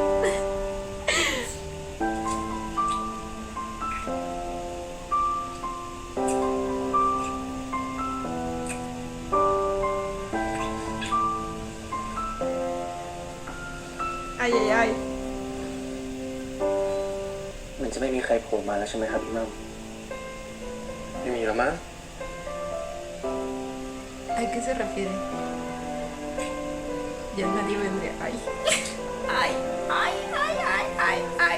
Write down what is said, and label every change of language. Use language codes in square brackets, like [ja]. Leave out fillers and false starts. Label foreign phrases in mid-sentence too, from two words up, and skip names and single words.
[es] Ay, ay, ay. [th] มันจะไม่มีใครโผล่มาแล้วใช่ไหมครับพี่มัม ไม่มีแล้วมั้ง [es] ¿A qué se refiere? Ya nadie vendría. Ay. Ay, ay, ay, ay, ay, ay.